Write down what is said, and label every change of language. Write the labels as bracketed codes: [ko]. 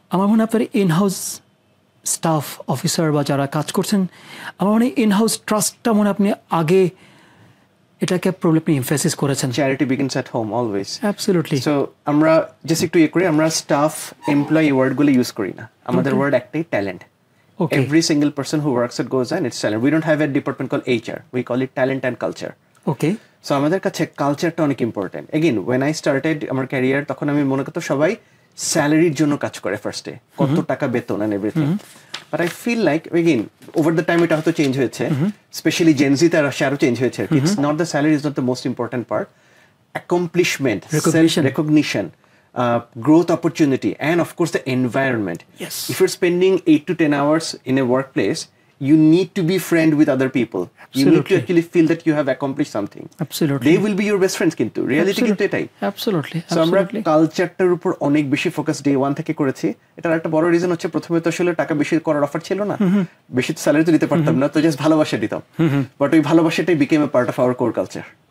[bn] আমার মনে হয় আপনার ইনহাউস স্টাফ অফিসার বা যারা কাজ করছেন, আমার মনে হয় ইনহাউস ট্রাস্টটা মনে হয় আপনি আগে এটাকে প্রবলি আপনি এমফাসিস করেছেন। [en] Charity begins at home always. Absolutely. [bn] So আমরা জাস্ট একটু করি, আমরা স্টাফ এমপ্লয়ি ওয়ার্ডগুলো ইউজ করি না, আমাদের ওয়ার্ড একটাই, talent. [en] Okay. Every single person who works at Gozayan, it's talent. We don't have a department called HR. We call it talent and culture. Okay. [bn] So আমাদের কাছে কালচারটা অনেক important. Again [en] when I started [bn] আমার career, তখন আমি মনে করতো সবাই স্যালারির জন্য কাজ করে ফার্স্টে, কত টাকা বেতন [en] and everything. But I feel like again over the time [bn] এটা হয়তো চেঞ্জ হয়েছে, স্পেশালি জেনজিতে আরো চেঞ্জ হয়েছে। [en] It's not the salary is not the most important part. Accomplishment, self-recognition, growth opportunity, and of course the environment. Yes. If you're spending 8 to 10 hours in a workplace, you need to be friend with other people. You need to actually feel that you have accomplished something. Absolutely. They will be your best friends [bn] কিন্তু reality কিন্তু এটাই। [en] Absolutely. [bn] So আমরা কালচারটার উপর অনেক বেশি focus day 1 থেকে করেছি। এটার একটা বড় রিজন হচ্ছে, প্রথমে তো আসলে টাকা বেশি করার অফার ছিল না, বেশি স্যালারি তো দিতে পারতাম না, তো জাস্ট ভালোবাসা দিতাম। বাট ওই ভালোবাসাটাই [en] Became a part of our core culture.